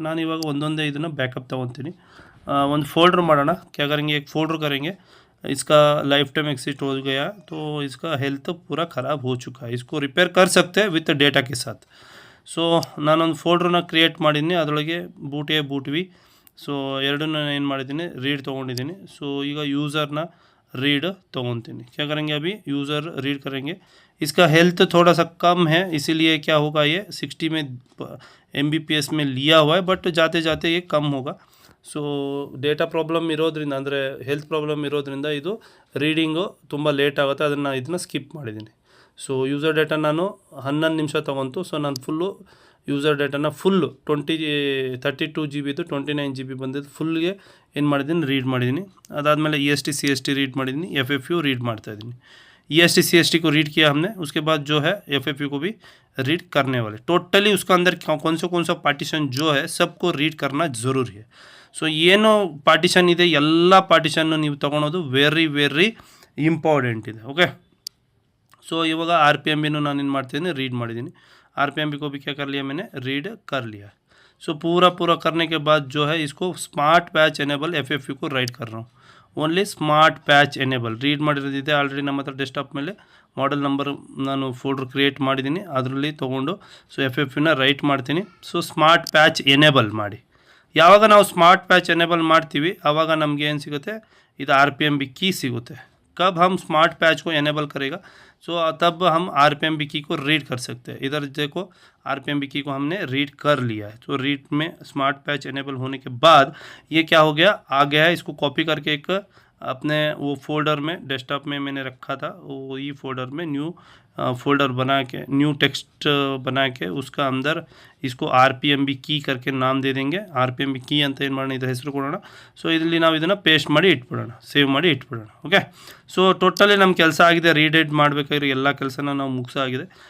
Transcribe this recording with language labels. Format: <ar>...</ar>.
<kn>ನಾನು ಇವಾಗ ಒಂದೊಂದೇ ಇದನ್ನು ಬ್ಯಾಕಪ್ ತೊಗೊತೀನಿ। ಒಂದು फोल्डर ಮಾಡೋಣ,</kn> <hi>क्या करेंगे, एक फोल्डर करेंगे। इसका लाइफ टाइम एक्सिट हो गया, तो इसका हेल्थ पूरा ख़राब हो चुका है, इसको रिपेयर कर सकते हैं विथ डेटा के साथ।</hi> <kn>ಸೊ ನಾನೊಂದು ಫೋಲ್ಡ್ರನ್ನ ಕ್ರಿಯೇಟ್ ಮಾಡಿದ್ದೀನಿ, ಅದರೊಳಗೆ boot A boot V, so ಎರಡನ್ನ ಏನು ಮಾಡಿದ್ದೀನಿ, ರೀಡ್ ತೊಗೊಂಡಿದ್ದೀನಿ। ಸೊ ಈಗ ಯೂಸರ್ನ रीड ತೊಗೊತೀನಿ।</kn> <hi>क्या करेंगे, अभी यूज़र रीड करेंगे। इसका हेल्थ थोड़ा सा कम है, इसीलिए क्या होगा, ये 60 में MBPS में लिया हुआ है, बट जाते जाते ये कम होगा।</hi> <kn>ಸೊ ಡೇಟಾ ಪ್ರಾಬ್ಲಮ್ ಇರೋದ್ರಿಂದ, ಅಂದರೆ ಹೆಲ್ತ್ ಪ್ರಾಬ್ಲಮ್ ಇರೋದ್ರಿಂದ ಇದು ರೀಡಿಂಗು ತುಂಬ ಲೇಟ್ ಆಗುತ್ತೆ, ಇದನ್ನು ಸ್ಕಿಪ್ ಮಾಡಿದ್ದೀನಿ। ಸೊ ಯೂಸರ್ ಡೇಟಾ ನಾನು 11 ನಿಮಿಷ ತೊಗೊಂತು। ಸೊ ನಾನು full user ಡೇಟಾನ full 32 GB 29 GB ಬಂದಿದ್ದು ಫುಲ್ಗೆ ಏನು ಮಾಡಿದ್ದೀನಿ, ರೀಡ್ ಮಾಡಿದ್ದೀನಿ। ಅದಾದಮೇಲೆ EST CST रीड ಮಾಡಿದ್ದೀನಿ, FFU रीड ಮಾಡ್ತಾಯಿದ್ದೀನಿ।</kn> <hi>EST CST को रीड किया हमने, उसके बाद जो है FFU को भी रीड करने वाले। टोटली उसका अंदर कौन सा पार्टीशन जो है सबको रीड करना ज़रूरी है।</hi> <kn>ಸೊ ಏನು ಪಾರ್ಟಿಷನ್ ಇದೆ, ಎಲ್ಲ ಪಾರ್ಟಿಷನ್ನು ನೀವು ತೊಗೊಳೋದು ವೆರಿ ವೆರಿ ಇಂಪಾರ್ಟೆಂಟ್ ಇದೆ। ಓಕೆ, ಸೊ ಇವಾಗ RPMB ನಾನು ಏನು ಮಾಡ್ತಿದ್ದೀನಿ, रीड ಮಾಡಿದ್ದೀನಿ।</kn> <hi>RPMB को भी क्या कर लिया मैंने, रीड कर लिया। सो पूरा करने के बाद जो है, इसको स्मार्ट पैच एनेबल FFU को राइट कर रहा हूँ।</hi> <kn>Only smart patch enable read ಮಾಡಿರೋದಿದೆ already ನಮ್ಮ ಹತ್ರ ಡೆಸ್ಕ್ಟಾಪ್ ಮೇಲೆ, ಮಾಡೆಲ್ ನಂಬರ್ ನಾನು ಫೋಲ್ಡರ್ ಕ್ರಿಯೇಟ್ ಮಾಡಿದ್ದೀನಿ, ಅದರಲ್ಲಿ ತೊಗೊಂಡು ಸೊ FFUನ ರೈಟ್ ಮಾಡ್ತೀನಿ। ಸೊ ಸ್ಮಾರ್ಟ್ ಪ್ಯಾಚ್ ಎನೇಬಲ್ ಮಾಡಿ, ಯಾವಾಗ ನಾವು ಸ್ಮಾರ್ಟ್ ಪ್ಯಾಚ್ ಎನೇಬಲ್ ಮಾಡ್ತೀವಿ ಆವಾಗ ನಮಗೆ ಏನು ಸಿಗುತ್ತೆ, ಇದು RPMB की ಸಿಗುತ್ತೆ।</kn> <hi>कब हम स्मार्ट पैच को एनेबल करेगा, सो तब हम RPMB की को रीड कर सकते हैं। इधर देखो RPMB की को हमने रीड कर लिया है। तो रीड में स्मार्ट पैच एनेबल होने के बाद ये क्या हो गया, आ गया है। इसको कॉपी करके एक अपने वो फोल्डर में, डेस्कटॉप में मैंने रखा था, वो ये फोल्डर में न्यू फोल्डर बना के, न्यू टेक्स्ट बना के उसका अंदर इसको RPMB की करके नाम दे देंगे।</hi> <kn>RPMB की ಅಂತ ಏನು ಮಾಡೋಣ, ಇದರ ಹೆಸರು ಕೊಡೋಣ। ಸೊ ಇದರಲ್ಲಿ ನಾವು ಇದನ್ನು ಪೇಸ್ಟ್ ಮಾಡಿ ಇಟ್ಬಿಡೋಣ, ಸೇವ್ ಮಾಡಿ ಇಟ್ಬಿಡೋಣ। ಓಕೆ, ಸೊ ಟೋಟಲಿ ನಮ್ಮ ಕೆಲಸ ಆಗಿದೆ, ರೀಡೆಡ್ ಮಾಡಬೇಕಾಗಿರೋ ಎಲ್ಲ ಕೆಲಸನ ನಾವು ಮುಗಿಸಾಗಿದೆ।</kn>